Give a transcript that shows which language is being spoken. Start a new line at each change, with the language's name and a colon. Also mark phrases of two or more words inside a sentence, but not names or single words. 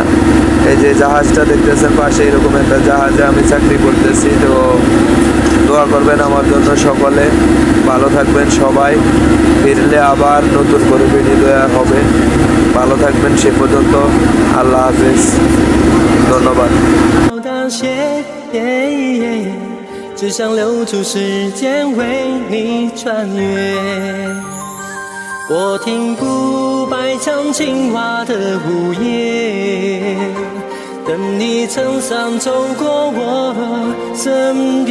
Bangla: এই যে জাহাজটা দেখতেছেন পাশে, এরকম একটা জাহাজে আমি চাকরি করতেছি। তো দোয়া করবেন আমার জন্য সকলে। ভালো থাকবেন সবাই। ফিরলে আবার নতুন করে ভিডিও দেওয়া হবে। ভালো থাকবেন সে পর্যন্ত। আল্লাহ হাফেজ। ধন্যবাদ।
Chinese: 只想留住时间为你穿越。我听古白唱情话的午夜，等你撑伞走过我身边。